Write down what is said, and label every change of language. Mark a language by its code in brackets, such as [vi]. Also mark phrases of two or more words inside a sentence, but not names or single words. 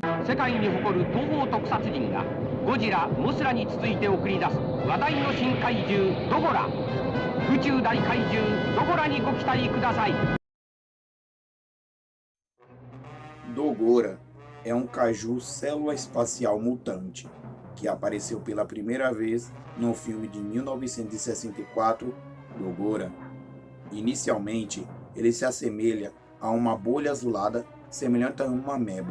[ja] 世界に誇る東方特撮人がゴジラ、モスラに続いて送り出す話題の新怪獣ドゴラ。宇宙大怪獣ドゴラにご期待ください。 [pt] Dogora é um caju célula espacial mutante que apareceu pela primeira vez no filme de 1964, Dogora. Inicialmente, ele se assemelha a uma bolha azulada semelhante a uma ameba.